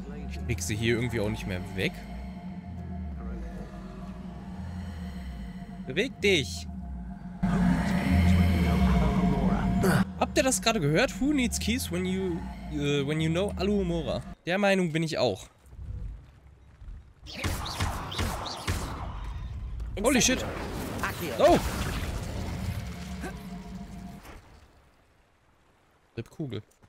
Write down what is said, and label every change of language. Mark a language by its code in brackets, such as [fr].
[de] Ich krieg sie hier irgendwie auch nicht mehr weg. Beweg dich! Habt ihr das gerade gehört? [en] Who needs keys when you know Aluhumora? [de] Der Meinung bin ich auch. [en] Holy shit! Oh! [de] Kugel.